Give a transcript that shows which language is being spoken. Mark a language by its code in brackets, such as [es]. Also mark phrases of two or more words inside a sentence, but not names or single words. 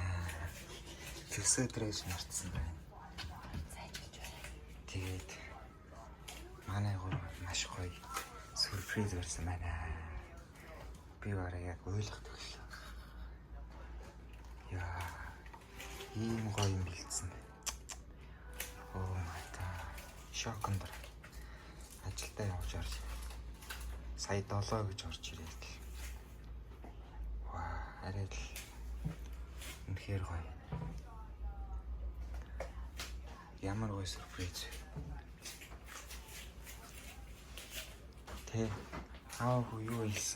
[mn] Төрсөн өдрөөс мартсан байна. Тэгээд манай гурав маш гоё сюрприз барьсан байна. Би бараг яг ойлгох төглөө. Яа, ийм гоё юм бэлдсэн. [en] Oh my god. [mn] Шокондор. Ажилдаа явж орж. Сая 7 гэж орж ирээд. Ваа, арай л үнэхээр гоё. Ямар гоё сюрприз. Тэ хаа хөө юу хэлсэн?